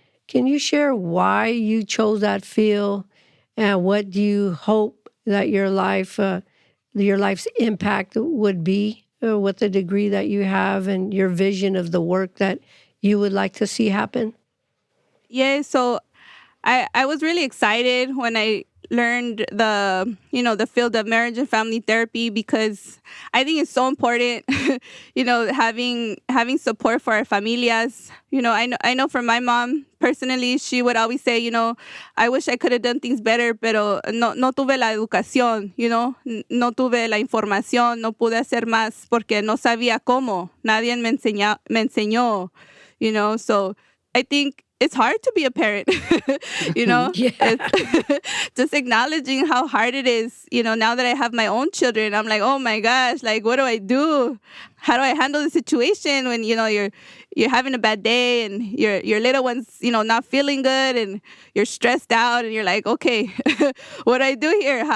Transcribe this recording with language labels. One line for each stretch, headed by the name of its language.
English: Can you share why you chose that field and what do you hope that your life's impact would be with the degree that you have and your vision of the work that you would like to see happen? Yeah, so I was really excited when I learned the field of marriage and family therapy, because I think it's so important, having support for our familias. I know from my mom personally, she would always say, I wish I could have done things better,
Spanish: pero no tuve la educación, no tuve la información, no pude hacer más porque no sabía cómo. Nadie me enseñó,
English: so I think it's hard to be a parent, Yeah. It's just acknowledging how hard it is. Now that I have my own children, I'm like, oh my gosh, like, what do I do? How do I handle the situation when, you're having a bad day and your little one's, not feeling good and you're stressed out and you're like, okay, what do I do here?